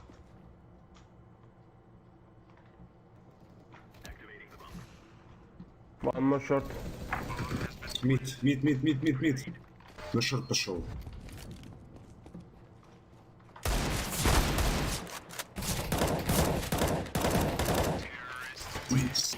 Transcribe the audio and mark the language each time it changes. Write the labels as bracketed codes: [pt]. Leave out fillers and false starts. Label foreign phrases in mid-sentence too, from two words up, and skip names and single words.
[en] One more short. Mid. [ru] На шорт пошел. [en] Nice.